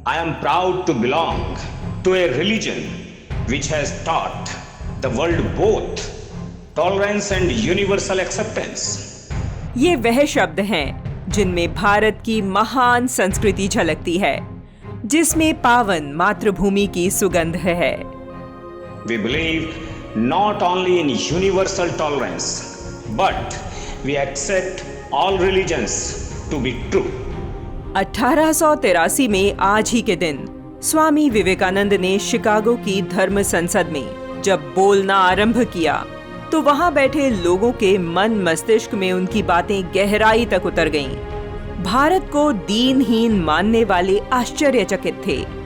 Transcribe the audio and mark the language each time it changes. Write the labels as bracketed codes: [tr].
[en] I am proud to belong to a religion which has taught the world both tolerance and universal acceptance. [hi] ये वह शब्द हैं जिनमें भारत की महान संस्कृति झलकती है, जिसमें पावन मातृभूमि की सुगंध है। [en] We believe not only in universal tolerance, but we accept all religions to be true. [hi] 1883 में आज ही के दिन स्वामी विवेकानंद ने शिकागो की धर्म संसद में जब बोलना आरंभ किया तो वहां बैठे लोगों के मन मस्तिष्क में उनकी बातें गहराई तक उतर गईं। भारत को दीनहीन मानने वाले आश्चर्यचकित थे।